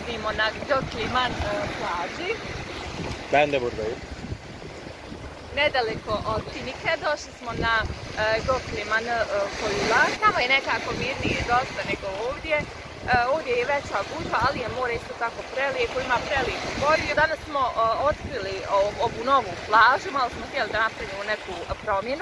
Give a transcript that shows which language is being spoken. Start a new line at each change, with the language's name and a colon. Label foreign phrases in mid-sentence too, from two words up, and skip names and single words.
Bosnian: na Gökliman plaži.
Turkish: Ben de buradayım.
Bosnian: Nedaleko od Finike došli smo na Gökliman kojular. Tamo je nekako mirnije dosta nego ovdje. Ovdje je veća gužva, ali je more isto tako prelijepo, ima prelijepu boju. Danas smo otkrili ovu novu plažu, malo smo htjeli da napravimo neku promjenu.